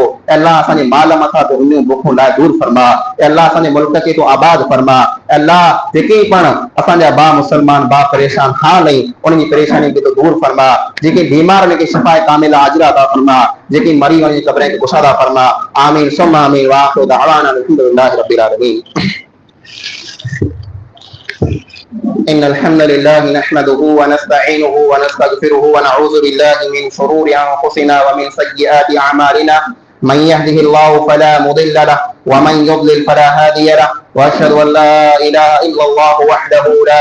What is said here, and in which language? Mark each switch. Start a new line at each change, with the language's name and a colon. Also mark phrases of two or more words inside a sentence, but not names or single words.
Sindhi: ए अल्लाह असांजे माल मथां तूं उन बुखूं लाइ दूर फरमा। ए अल्लाह असांजे मुल्क खे तूं आबाद फरमा। ए अल्लाह जेके पण असांजा भाउ मुस्लमान भाउ परेशान हाल आहिनि उन्हनि जी परेशानी खे तूं दूर फरमा। जेके बीमार आहिनि के
Arabic: شفاء كاملة عاجلة
Sindhi: अता फरमा। जेके मरी वञी क़ब्रनि खे कुशादा फरमा।
Arabic: آمين ثم آمين وآخر دعوانا الحمد لله رب العالمين. إن الحمد لله نحمده ونستعينه ونستغفره ونعوذ بالله من شرور أنفسنا ومن سيئات أعمالنا من يهده الله فلا مضل له ومن يضلل فلا هادي له وأشهد أن لا إله إلا الله وحده لا